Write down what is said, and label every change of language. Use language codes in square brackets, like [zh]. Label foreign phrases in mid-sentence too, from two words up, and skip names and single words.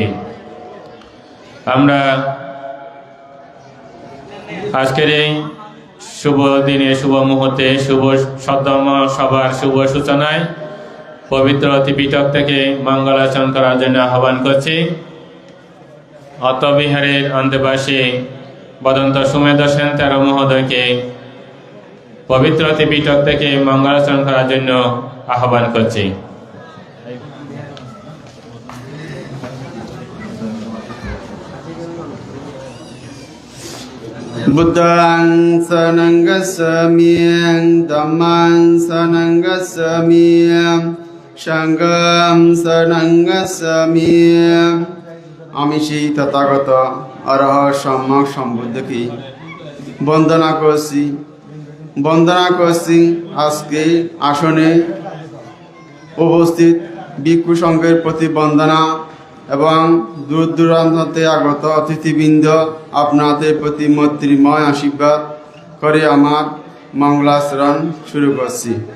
[bn] আমরা আজকের এই শুভ দিনে, শুভ মুহূর্তে, শুভ সদ্ধর্ম সভার শুভ সূচনায় পবিত্র ত্রিপিটক থেকে মঙ্গলাচরণ করার জন্য আহ্বান করছি। অত্তবিহারের অন্তবাসী বদন্ত সুমেধ সেন তেরো মহোদয়কে পবিত্র ত্রিপিটক থেকে মঙ্গলাচরণ করার জন্য আহ্বান করছি। [pi] বুদ্ধং শরণং গচ্ছামি, ধম্মং শরণং গচ্ছামি, সংঘং শরণং গচ্ছামি। [bn] আমি সেই তথাগত অরহ সম্যক সম্বুদ্ধকে বন্দনা করছি। আজকে আসনে উপস্থিত ভিক্ষু সংঘের প্রতি বন্দনা এবং দূর দূরান্তে আগত অতিথিবৃন্দ, আপনাদের প্রতি মৈত্রীময় আশীর্বাদ করে আমার মঙ্গলাচরণ শুরু করছি।